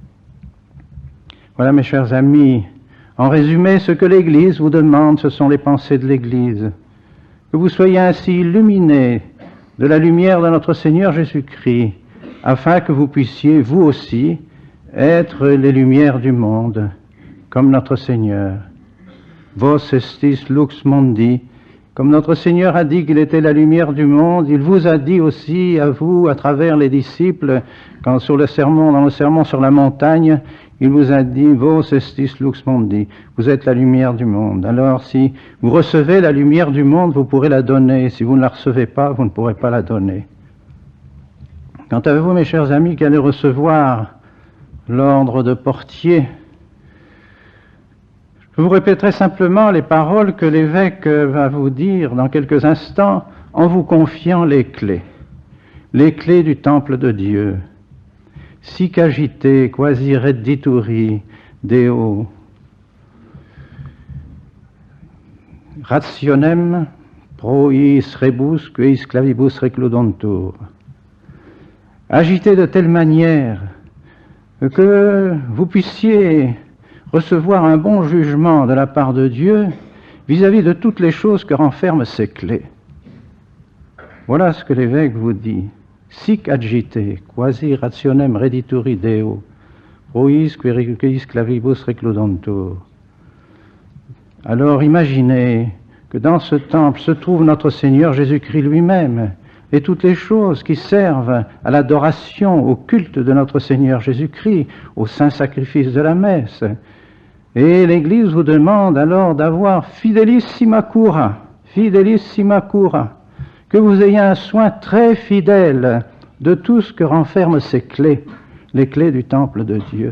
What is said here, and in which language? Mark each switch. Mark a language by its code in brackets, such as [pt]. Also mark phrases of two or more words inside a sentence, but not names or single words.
[fr] Voilà, mes chers amis, En résumé, ce que l'Église vous demande, ce sont les pensées de l'Église. Que vous soyez ainsi illuminés de la lumière de notre Seigneur Jésus-Christ, afin que vous puissiez, vous aussi, être les lumières du monde, comme notre Seigneur. [la] Vos estis lux mundi, [fr] comme notre Seigneur a dit qu'il était la lumière du monde, il vous a dit aussi, à vous, à travers les disciples, quand dans le sermon sur la montagne, il vous a dit, [la] vos estis lux mundi, [fr] vous êtes la lumière du monde. Alors si vous recevez la lumière du monde, vous pourrez la donner. Si vous ne la recevez pas, vous ne pourrez pas la donner. Quant à vous, mes chers amis, qui allez recevoir l'ordre de portier, je vous répéterai simplement les paroles que l'évêque va vous dire dans quelques instants en vous confiant les clés du temple de Dieu. [la] Sic agite, quasi reddituri, Deo. Rationem pro iis rebus, quis clavibus recludantur. [fr] Agité de telle manière que vous puissiez recevoir un bon jugement de la part de Dieu vis-à-vis de toutes les choses que renferment ces clés. Voilà ce que l'évêque vous dit. [la] Sic agite, quasi rationem reddituri Deo, prois quis clavibus recludantur. [fr] Alors imaginez que dans ce temple se trouve notre Seigneur Jésus-Christ lui-même, et toutes les choses qui servent à l'adoration, au culte de notre Seigneur Jésus-Christ, au saint sacrifice de la messe. Et l'Église vous demande alors d'avoir [la] fidelissima cura, [fr] que vous ayez un soin très fidèle de tout ce que renferment ces clés, les clés du temple de Dieu.